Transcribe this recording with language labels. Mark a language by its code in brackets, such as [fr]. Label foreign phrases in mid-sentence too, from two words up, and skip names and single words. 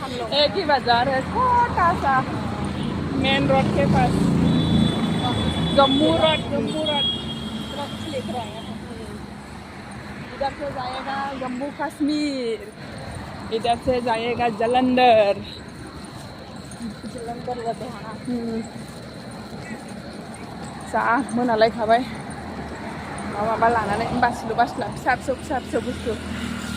[hi] हम लोग एक ही बाजार है छोटा सा मेन रोड के पास जम्मू रोड लिख रहे हैं इधर से जाएगा जम्मू कश्मीर इधर से जाएगा जलंधर लुधियाना [brx] जा मोनालायखाबाय माबा लानानै बासिलु बासिला फिसा फिसौ बुस्थु